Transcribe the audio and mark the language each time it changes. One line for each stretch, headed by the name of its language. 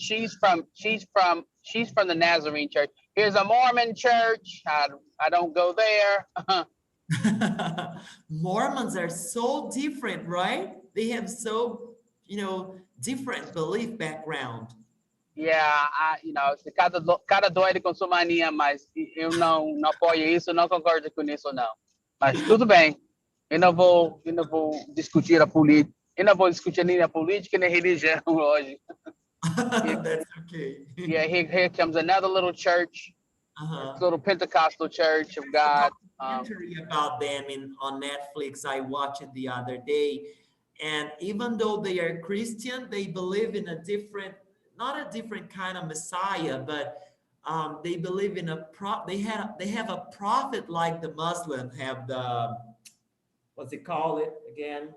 English: She's from the Nazarene church. Here's a Mormon church. I don't go there. Mormons are so different, right? They have so different belief background.
Portuguese: Yeah, cada doido com sua mania, mas eu não apoio isso, não concordo com isso, não. Mas tudo bem, eu não vou discutir a política, eu não vou discutir nem a política nem a religião hoje.
English: That's okay. Yeah, here comes another little church, little Pentecostal church of God. Documentary about them on Netflix. I watched it the other day, and even though they are Christian, they believe in not a different kind of Messiah, but they believe in they have a prophet like the Muslim have the, what's it called it again?